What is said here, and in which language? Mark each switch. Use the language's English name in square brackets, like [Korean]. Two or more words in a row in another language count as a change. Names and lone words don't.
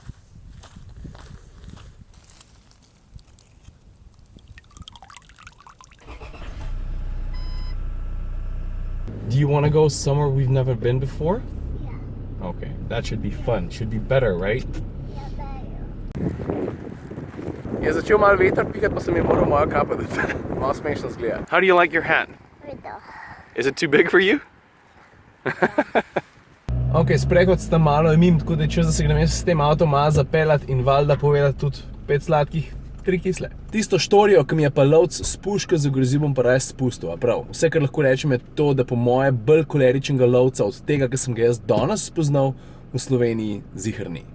[English] Do you want to go somewhere we've never been before? Yeah. Okay, that should be fun. Should be better, right? Yeah, better. [Slovenian] Je začel malo veter pihat, pa sem je moral moja kapa dati. Malo smešno zgleda. [English] How do you like your hat? Little. Is it too big for you? [Slovenian] Ok, sprehod sta malo mim, tako da je čas, da se grem jaz s tem avtom malo zapeljat in valjda povedati tudi 5 sladkih, 3 kisle. Tisto štorijo, ki mi je pa lovc s puško zagrozil, bom pa res spustil, a prav. Vse, kar lahko rečem, je to, da po moje bolj koleričnega lovca od tega, ki sem ga jaz danes spoznal, v Sloveniji ziher ni.